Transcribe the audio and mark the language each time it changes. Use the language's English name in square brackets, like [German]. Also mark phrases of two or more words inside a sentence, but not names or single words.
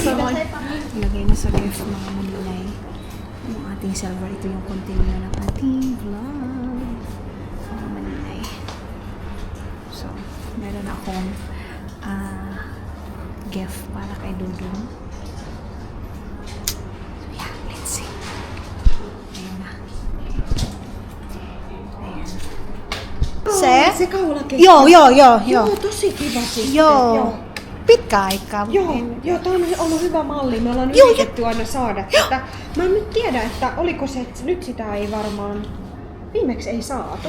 [Filipino] Nilagay na sa gift mga maninay. Yung ating silver, ito yung continue ng ating vlog. Mga maninay. So, meron akong gift para kay Dudong. [English] So, yeah, let's see. [Filipino] Ayan na. [Finnish] Se? Joo. Tosi kiva sitten. Joo. Pitkä aika. Joo, tämä on ollut hyvä malli. Me ollaan yritetty aina saada tätä. Mä en nyt tiedä, että oliko se, että nyt sitä ei varmaan viimeksi ei saatu.